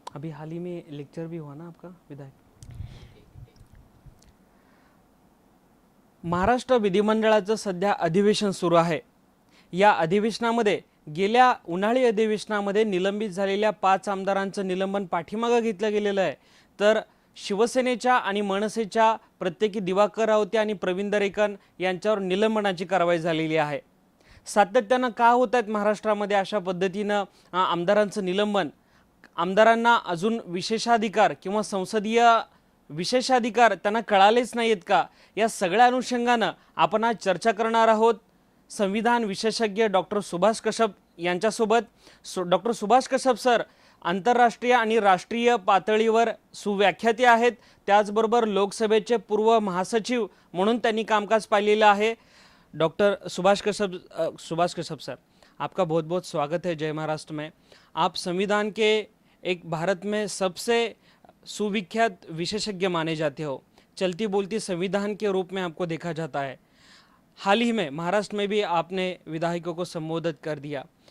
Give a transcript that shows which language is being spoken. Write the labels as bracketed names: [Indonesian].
[Hindi] अभी हाल ही में लेक्चर भी हुआ ना आपका विधायक। [Marathi] महाराष्ट्र विधिमंडळाचं सध्या अधिवेशन सुरू आहे। या अधिवेशनामध्ये गेल्या उन्हाळी अधिवेशनामध्ये निलंबित झालेल्या 5 आमदारांचं निलंबन पाठीमागे घेतलं गेलेलं आहे। तर शिवसेनेच्या आणि मनसेच्या प्रत्येकी दिवाकर रावते आणि प्रवीण दरेकर यांच्यावर निलंबनाची कारवाई झालेली आहे। सातत्यानं का होत आहेत महाराष्ट्रामध्ये अशा पद्धतीनं आमदारांचं निलंबन? आमदारांना अजून विशेषाधिकार किंवा संसदीय विशेषाधिकार त्यांना कळालेच नाहीत का? या सगळ्या अनुषंगानं आपण आज चर्चा करणार आहोत संविधान विशेषज्ञ डॉक्टर सुभाष कश्यप यांच्यासोबत। डॉक्टर सुभाष कश्यप सर आंतरराष्ट्रीय आणि राष्ट्रीय पातळीवर सुव्याख्याते आहेत, त्याचबरोबर लोकसभेचे पूर्व महासचिव म्हणून त्यांनी कामकाज पाहिलेलं आहे। [Hindi] डॉक्टर सुभाष कश्यप सर, आपका बहुत बहुत स्वागत है जय महाराष्ट्र में। आप संविधान के एक भारत में सबसे सुविख्यात विशेषज्ञ माने जाते हो, चलती बोलती संविधान के रूप में आपको देखा जाता है। हाल ही में महाराष्ट्र में भी आपने विधायकों को संबोधित कर दिया।